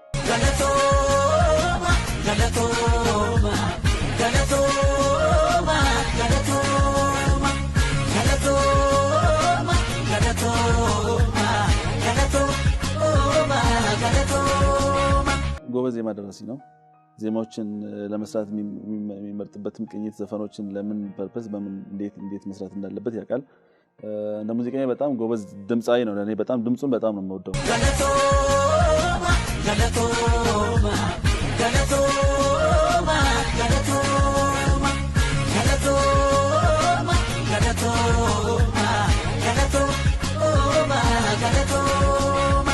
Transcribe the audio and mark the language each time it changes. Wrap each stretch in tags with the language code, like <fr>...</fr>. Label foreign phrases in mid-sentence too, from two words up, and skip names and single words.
<om>Galatoma, galatoma, galatoma, galatoma, galatoma, galatoma, galatoma, galatoma.</om> <am>ጎበዝ ዜማ ደራሲ ነው። ዜማዎችን ለመስራት የሚመርጥበትም ቅኝት ዘፈኖችን ለምን ፐርፐስ በምን እንዴት መስራት እንዳለበት ያውቃል። እንደ ሙዚቀኛ በጣም ጎበዝ ድምጻዊ ነው። ለኔ በጣም ድምጹን በጣም ነው የምወደው።</am> <om>galatoomaa galatoomaa galatoomaa galatoomaa galatoomaa galatoomaa galatoomaa galatoomaa</om>